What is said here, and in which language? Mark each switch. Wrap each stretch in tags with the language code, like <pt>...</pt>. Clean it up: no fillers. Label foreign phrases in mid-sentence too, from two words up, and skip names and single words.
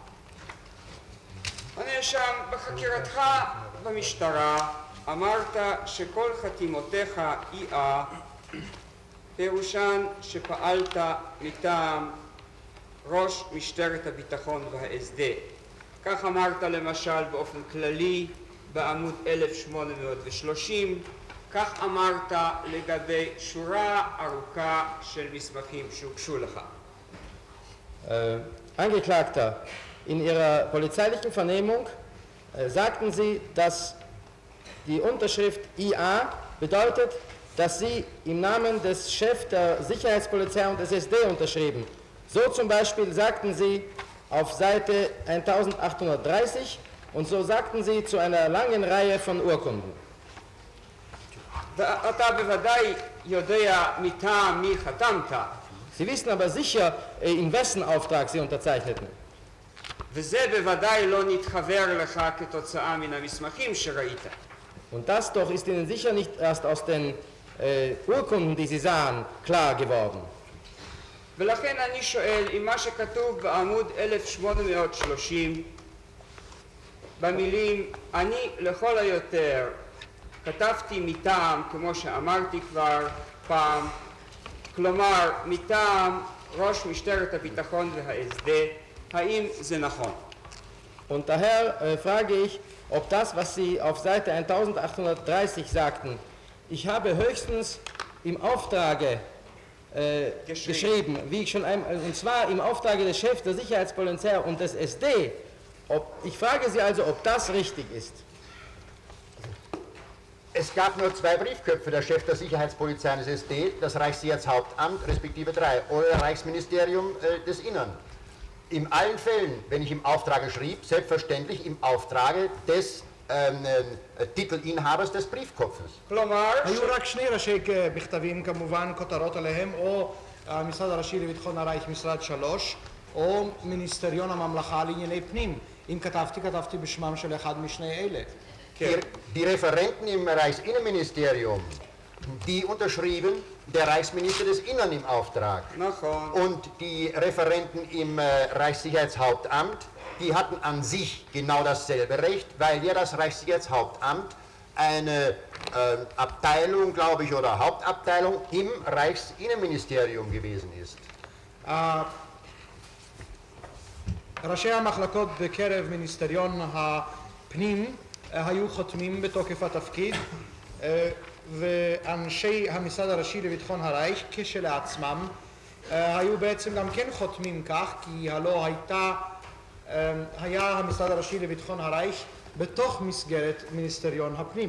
<he>הנאשם, בחקירתך במשטרה אמרת שכל חתימותיך איאה פירושן שפעלת מטעם ראש משטרת הביטחון וההסד. כך אמרת למשל באופן כללי בעמוד 1830, כך אמרת לגבי שורה ארוכה של מסמכים שהוגשו לך.</he> <de>Angeklagter, in Ihrer polizeilichen Vernehmung sagten Sie, dass die Unterschrift IA bedeutet, dass Sie im Namen des Chefs der Sicherheitspolizei und des SD unterschrieben. So zum Beispiel sagten Sie auf Seite 1830 und so sagten Sie zu einer langen Reihe von Urkunden.</de> <he>ואתה בוודאי יודע מטעם מי חתמת.</he> <de>Sie wissen aber sicher, in wessen Auftrag Sie unterzeichneten.</de> <he>וזה בוודאי לא נתחבר לך כתוצאה מן המסמכים שראית.</he> <de>Und das doch ist Ihnen sicher nicht erst aus den Urkunden, die Sie sahen, klar geworden.</de> <he>ולכן אני שואל אם מה שכתוב בעמוד 1830 במילים אני לכל היותר כתבתי מטעם, כמו שאמרתי כבר פעם, כלומר מטעם ראש משטרת הביטחון וההסד, האם זה נכון?</he> <de>Und daher frage ich, ob das, was Sie auf Seite 1830 sagten, ich habe höchstens im Auftrage geschrieben, wie ich schon einmal, und zwar im Auftrage des Chefs der Sicherheitspolizei und des SD. Ich frage Sie also, ob das richtig ist. Es gab nur 2 Briefköpfe, der Chef der Sicherheitspolizei und des SD, das Reichssicherheitshauptamt, respektive 3, oder Reichsministerium des Innern. In allen Fällen, wenn ich im Auftrage schrieb, selbstverständlich im Auftrage des תיטל-אינהבס des briefkopfes.</de> <he>כלומר, היו רק שני ראשי מכתבים, כמובן כותרות עליהם, או המשרד הראשי לביטחון הרייך, משרד 3, או מיניסטריון הממלכה לענייני פנים. אם כתבתי, כתבתי בשמם של אחד משני אלה.</he> <de>Die Referenten im Reichsinnenministerium, die unterschrieben der Reichsminister des Innern im Auftrag.</de> <he>נכון.</he> <de>Und die Referenten im Reichssicherheitshauptamt, die hatten an sich genau dasselbe Recht, weil ja das Reichssicherheitshauptamt eine Abteilung, glaube ich, oder Hauptabteilung im Reichsinnenministerium gewesen ist.</de> <he>ראשי המחלקות בקרב מיניסטריון הפנים היו חותמים בתוקף התפקיד, ואנשי המשרד הראשי לביטחון הרייך כשלעצמם היו בעצם גם כן חותמים כך, כי הלא היה המשרד הראשי לביטחון הרייך בתוך מסגרת מיניסטריון הפנים.</he>